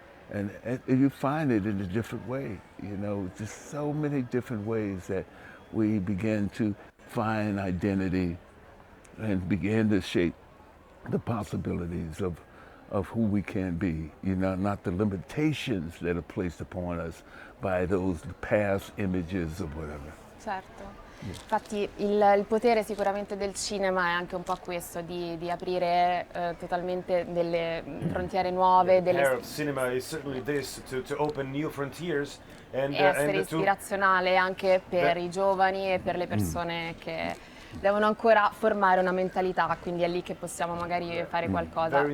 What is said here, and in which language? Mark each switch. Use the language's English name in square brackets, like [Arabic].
[English] And you find it in a different way, you know, just so many different ways that we begin to find identity and begin to shape the possibilities of who we can be, you know, not the limitations that are placed upon us by those past images or whatever. [Italian] Certo. Infatti il potere sicuramente del cinema è anche un po' questo, di aprire totalmente delle frontiere nuove, [English] The power of cinema is certainly this, to open new frontiers and [Italian] essere ispirazionale anche per i giovani e per le persone che devono ancora formare una mentalità, quindi è lì che possiamo magari fare qualcosa.